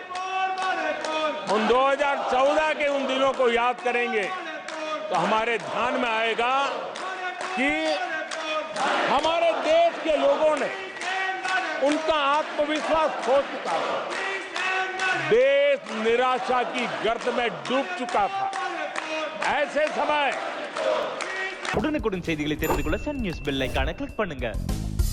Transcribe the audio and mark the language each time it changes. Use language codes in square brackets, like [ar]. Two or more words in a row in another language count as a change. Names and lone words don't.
[hi] उन 2014 के उन दिनों को याद करेंगे तो हमारे ध्यान में आएगा कि हमारे देश के लोगों ने उनका आत्मविश्वास खो चुका था, देश निराशा की गर्त में डूब चुका था। ऐसे समय [ta] உடனுக்குடன் செய்திகளை தெரிந்து கொள்ள சன் நியூஸ் பெல் ஐகானை கிளிக் பண்ணுங்க।